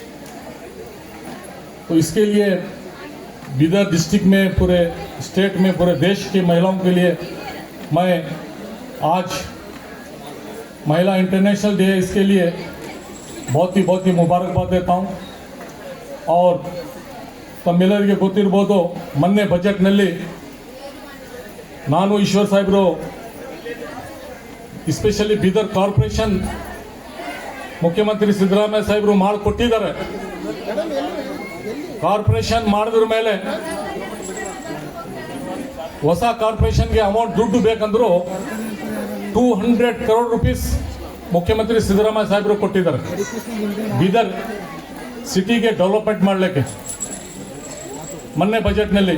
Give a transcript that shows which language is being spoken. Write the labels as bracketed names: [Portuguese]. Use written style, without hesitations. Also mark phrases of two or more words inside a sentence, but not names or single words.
[Hindi] तो इसके लिए बीदर डिस्ट्रिक्ट में, पूरे स्टेट में, पूरे देश की महिलाओं के लिए मैं आज महिला इंटरनेशनल डे, इसके लिए बहुत ही मुबारकबाद देता हूँ. [Kannada] और ತಮ್ಮೆಲ್ಲರಿಗೆ ಗೊತ್ತಿರ್ಬೋದು, ಮೊನ್ನೆ ಬಜೆಟ್ನಲ್ಲಿ ನಾನು ಈಶ್ವರ್ ಸಾಹೇಬರು ಎಸ್ಪೆಷಲಿ ಬೀದರ್ ಕಾರ್ಪೊರೇಷನ್ ಮುಖ್ಯಮಂತ್ರಿ ಸಿದ್ದರಾಮಯ್ಯ ಸಾಹೇಬರು ಮಾಡಿಕೊಟ್ಟಿದ್ದಾರೆ. ಕಾರ್ಪೊರೇಷನ್ ಮಾಡಿದ್ರ ಮೇಲೆ ಹೊಸ ಕಾರ್ಪೊರೇಷನ್ಗೆ ಅಮೌಂಟ್ ದುಡ್ಡು ಬೇಕಂದ್ರು 200 [English] crore rupees [Kannada] ಮುಖ್ಯಮಂತ್ರಿ ಸಿದ್ದರಾಮಯ್ಯ ಸಾಹೇಬರು ಕೊಟ್ಟಿದ್ದಾರೆ ಬೀದರ್ ಸಿಟಿಗೆ ಡೆವಲಪ್ಮೆಂಟ್ ಮಾಡಲಿಕ್ಕೆ ಮೊನ್ನೆ ಬಜೆಟ್ನಲ್ಲಿ.